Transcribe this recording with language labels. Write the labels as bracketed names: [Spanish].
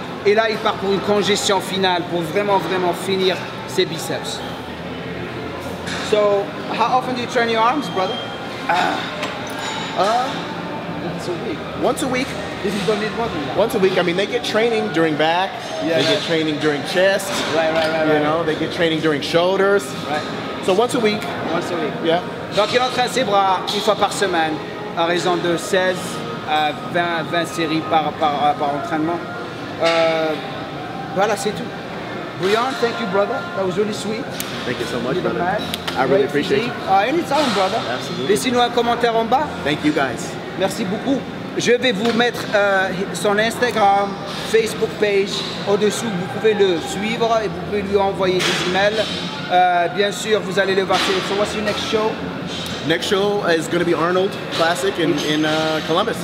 [French] Et là, il part pour une congestion finale pour vraiment finir ses biceps. [English] So, how often do you train your arms, brother? Once a week. Once a week. You don't need more than that. Once a week. I mean, they get training during back. Yeah, they get training during chest. Right. You know, they get training during shoulders. Right. So once a week. Once a week. Yeah. [French] Donc, il entraîne ses bras une fois par semaine, à raison de 16 à 20 séries par entraînement. Voilà, c'est tout. [English] Brian, thank you, brother. That was really sweet. Thank you so much, You're the brother. man. I really appreciate you. Anytime, brother. Absolutely. [French] Laissez-nous un commentaire en bas. [English] Thank you, guys. [French] Merci beaucoup. Je vais vous mettre son Instagram, Facebook page au-dessous. Vous pouvez le suivre et vous pouvez lui envoyer des emails. Bien sûr, vous allez le voir. [English] So what's your next show? Next show is going to be Arnold Classic in Columbus.